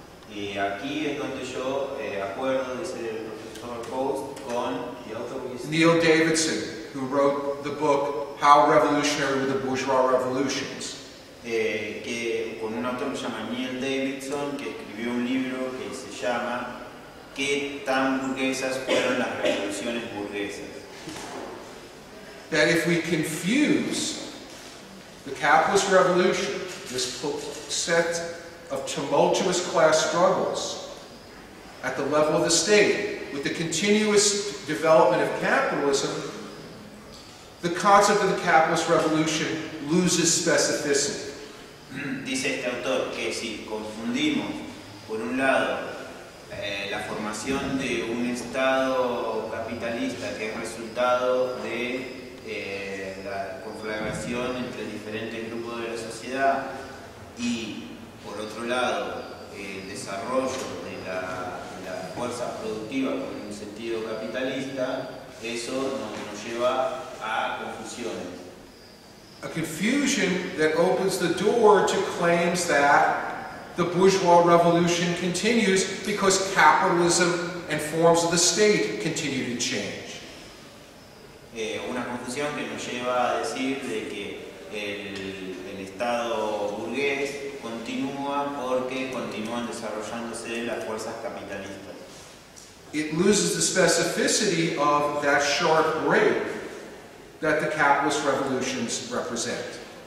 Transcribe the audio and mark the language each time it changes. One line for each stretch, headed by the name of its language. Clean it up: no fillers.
Spanish: Y aquí es donde yo acuerdo, dice el profesor Post, con
English: Neil Davidson, who wrote the book How Revolutionary Were the Bourgeois Revolutions?
Spanish: Que con un autor que se llama Neil Davidson, que escribió un libro que se llama ¿Qué tan burguesas fueron las revoluciones burguesas?
English: That if we confuse the capitalist revolution, this set of tumultuous class struggles at the level of the state, with the continuous development of capitalism, the concept of the capitalist revolution loses specificity.
Spanish: Dice este autor que si confundimos, por un lado, la formación de un Estado capitalista que es resultado de la conflagración entre diferentes grupos de la sociedad y, por otro lado, el desarrollo de la fuerza productiva con un sentido capitalista, eso nos lleva a confusiones.
English: A confusion that opens the door to claims that the bourgeois revolution continues because capitalism and forms of the state continue to change.
Spanish: Una confusión que nos lleva a decir de que el Estado burgués continúa porque continúan desarrollándose las fuerzas capitalistas.
English: It loses the specificity of that sharp break that the capitalist revolutions represent.